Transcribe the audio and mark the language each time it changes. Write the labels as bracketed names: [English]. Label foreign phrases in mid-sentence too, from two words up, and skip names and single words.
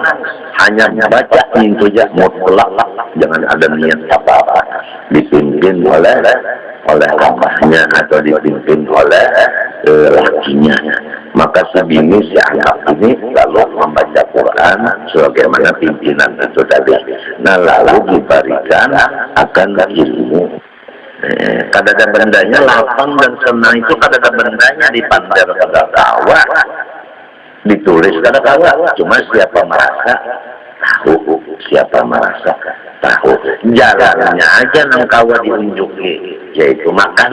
[Indonesian] Hanya baca itu aja, mutlak, jangan ada niat apa-apa. Dipimpin oleh abahnya atau dipimpin oleh lakinya. Maka sebini si anak ini lalu membaca Quran sebagaimana pimpinan itu tadi. Nah lalu diberikan akan ilmu. [Banjar] Kadada bendanya lapang dan senang itu kadada bendanya dipandang kada kawa, ditulis kada kawa. [Indonesian] Cuma siapa merasa tahu, siapa merasa tahu. [Banjar] Jalannya aja nang kawa diunjuki, yaitu makan.